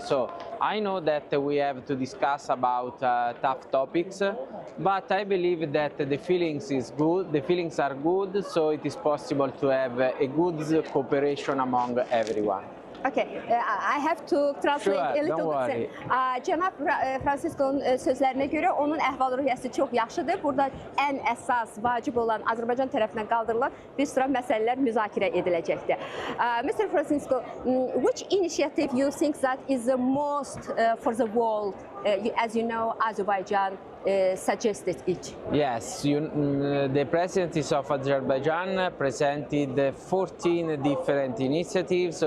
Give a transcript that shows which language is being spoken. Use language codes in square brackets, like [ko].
[en] So I know that we have to discuss about tough topics, but I believe that the feelings is good. The feelings are good, so it is possible to have a good cooperation among everyone. Okay, I have to translate a little bit. [az] Cənab Francisco'nun sözlərinə görə onun əhval-ruhiyyəsi çox yaxşıdır. Burada ən əsas, vacib olan Azərbaycan tərəfindən qaldırılan bir sıra məsələlər müzakirə ediləcəkdir. [en] Mr. Francisco, which initiative you think that is the most for the world? As you know, Azerbaijan suggested it. Yes, the presidencies of Azerbaijan presented 14 different initiatives.